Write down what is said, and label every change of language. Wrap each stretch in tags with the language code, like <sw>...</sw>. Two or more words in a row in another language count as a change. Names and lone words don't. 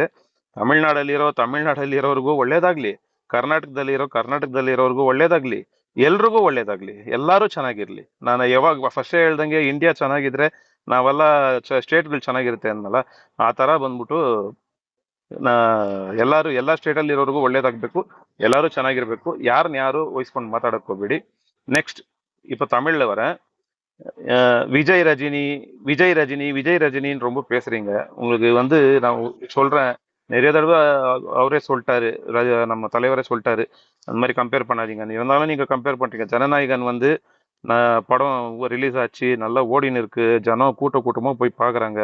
<kn>ತಮಿಳ್ನಾಡಲ್ಲಿರೋರ್ಗೂ ಒಳ್ಳೇದಾಗ್ಲಿ, ಕರ್ನಾಟಕದಲ್ಲಿರೋರ್ಗೂ ಒಳ್ಳೇದಾಗ್ಲಿ, ಎಲ್ರಿಗೂ ಒಳ್ಳೇದಾಗ್ಲಿ, ಎಲ್ಲಾರು ಚೆನ್ನಾಗಿರ್ಲಿ. ನಾನು ಯಾವಾಗ ಫಸ್ಟ್ ಹೇಳ್ದಂಗೆ ಇಂಡಿಯಾ ಚೆನ್ನಾಗಿದ್ರೆ ನಾವೆಲ್ಲ ಸ್ಟೇಟ್ಗಳು ಚೆನ್ನಾಗಿರುತ್ತೆ ಅನ್ನಲ್ಲ. ಆ ತರ ಬಂದ್ಬಿಟ್ಟು ನಾ ಎಲ್ಲಾ ಸ್ಟೇಟ್ ಅಲ್ಲಿ ಇರೋರ್ಗು ಒಳ್ಳೇದಾಗ್ಬೇಕು, ಎಲ್ಲಾರು ಚೆನ್ನಾಗಿರ್ಬೇಕು. ಯಾರು ವಹಿಸ್ಕೊಂಡು ಮಾತಾಡಕ್ ಹೋಗ್ಬೇಡಿ. ನೆಕ್ಸ್ಟ್</kn> <ta>இப்ப தமிழ்ல வரேன். விஜய் ரஜினின்னு ரொம்ப பேசுறீங்க. உங்களுக்கு நான் சொல்றேன், நிறைய தடவை அவரே சொல்லிட்டாரு, நம்ம தலைவரே சொல்லிட்டாரு, அந்த மாதிரி கம்பேர் பண்ணாதீங்க. இருந்தாலும் நீங்க கம்பேர் பண்றீங்க. ஜனநாயகன் படம் ரிலீஸ் ஆச்சு, நல்லா ஓடின்னு இருக்கு, ஜனம் கூட்டமா போய் பாக்குறாங்க.</ta>